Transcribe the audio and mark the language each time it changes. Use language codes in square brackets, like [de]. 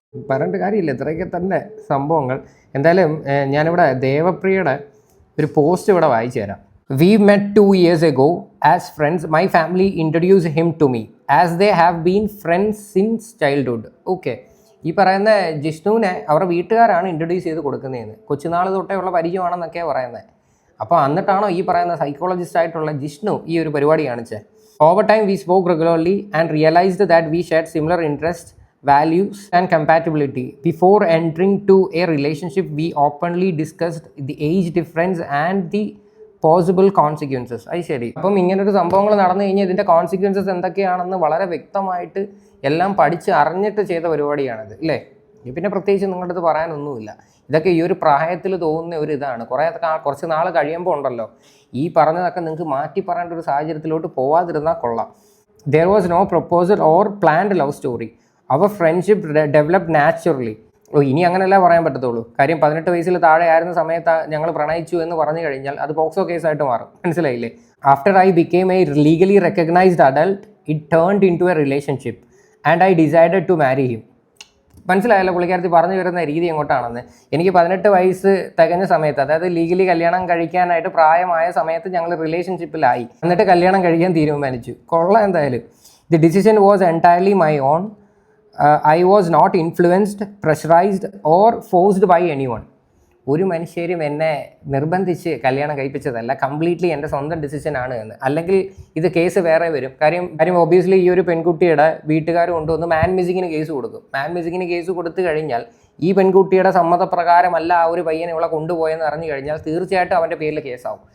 [ml] പറഞ്ഞിട്ട് കാര്യമില്ല, ഇത്രയൊക്കെ തന്നെ സംഭവങ്ങൾ. എന്തായാലും ഞാനിവിടെ ദേവപ്രിയയുടെ ഒരു പോസ്റ്റ് ഇവിടെ വായിച്ചു തരാം. [en] We met 2 years ago as friends. My family introduced him to me as they have been friends since childhood. Okay. [ml] ഈ പറയുന്ന ജിഷ്ണുവിനെ അവരുടെ വീട്ടുകാരാണ് ഇൻട്രൊഡ്യൂസ് ചെയ്ത് കൊടുക്കുന്നതെന്ന്. കൊച്ചുനാൾ തൊട്ടേ ഉള്ള പരിചയമാണെന്നൊക്കെയാണ് പറയുന്നത്. അപ്പോൾ എന്നിട്ടാണോ ഈ പറയുന്ന സൈക്കോളജിസ്റ്റ് ആയിട്ടുള്ള ജിഷ്ണു ഈ ഒരു പരിപാടി കാണിച്ചത്? [en] Over time we spoke regularly and realized that we shared similar interests, values and compatibility. Before entering to a relationship, we openly discussed the age difference and the possible consequences. [ml] അത് ശരി. അപ്പം ഇങ്ങനൊരു സംഭവങ്ങൾ നടന്നു കഴിഞ്ഞാൽ ഇതിൻ്റെ കോൺസിക്വൻസസ് എന്തൊക്കെയാണെന്ന് വളരെ വ്യക്തമായിട്ട് എല്ലാം പഠിച്ച് അറിഞ്ഞിട്ട് ചെയ്ത പരിപാടിയാണിത്, അല്ലേ? പിന്നെ പ്രത്യേകിച്ച് നിങ്ങളുടെ അടുത്ത് പറയാനൊന്നുമില്ല. ഇതൊക്കെ ഈ ഒരു പ്രായത്തിൽ തോന്നുന്ന ഒരു ഇതാണ്. കുറച്ച് നാൾ കഴിയുമ്പോൾ ഉണ്ടല്ലോ ഈ പറഞ്ഞതൊക്കെ നിങ്ങൾക്ക് മാറ്റി പറയേണ്ട ഒരു സാഹചര്യത്തിലോട്ട് പോവാതിരുന്നാൽ കൊള്ളാം. [en] There was no proposal or planned love story. അവർ friendship developed naturally. [ml] ഇനി അങ്ങനെയല്ല പറയാൻ പറ്റത്തുള്ളൂ. കാര്യം 18 വയസ്സിൽ താഴെ ആയിരുന്ന സമയത്ത് ഞങ്ങൾ പ്രണയിച്ചു എന്ന് പറഞ്ഞു കഴിഞ്ഞാൽ അത് പോക്സോ കേസായിട്ട് മാറും. മനസ്സിലായില്ലേ? [en] After I became a legally recognised adult it turned into a relationship and I decided to marry him. [ml] മനസ്സിലായല്ലോ പുള്ളിക്കാരത്തി പറഞ്ഞു വരുന്ന രീതി എങ്ങോട്ടാണെന്ന്. എനിക്ക് 18 വയസ്സ് തികഞ്ഞ സമയത്ത്, അതായത് ലീഗലി കല്യാണം കഴിക്കാനായിട്ട് പ്രായമായ സമയത്ത് ഞങ്ങൾ റിലേഷൻഷിപ്പിലായി. എന്നിട്ട് കല്യാണം കഴിക്കാൻ തീരുമാനിച്ചു. കൊള്ളാം എന്തായാലും. [en] The decision was entirely my own. I was not influenced, pressurized or forced by anyone. [ml] ഒരു മനുഷ്യരും എന്നെ നിർബന്ധിച്ച് കല്യാണം കഴിപ്പിച്ചതല്ല, കംപ്ലീറ്റ്ലി എൻ്റെ സ്വന്തം ഡിസിഷനാണ് എന്ന്. അല്ലെങ്കിൽ ഇത് കേസ് വേറെ വരും. കാര്യം ഒബ്വിയസ്ലി ഈ ഒരു പെൺകുട്ടിയുടെ വീട്ടുകാർ കൊണ്ടുവന്ന് മാൻ മിസിങ്ങിന് കേസ് കൊടുക്കും. മാൻ മിസിങ്ങിന് കേസ് കൊടുത്തു കഴിഞ്ഞാൽ ഈ പെൺകുട്ടിയുടെ സമ്മതപ്രകാരമല്ല ആ ഒരു പയ്യനെ ഇവളെ കൊണ്ടുപോയെന്ന് അറിഞ്ഞു കഴിഞ്ഞാൽ തീർച്ചയായിട്ടും അവൻ്റെ പേരിൽ കേസാവും.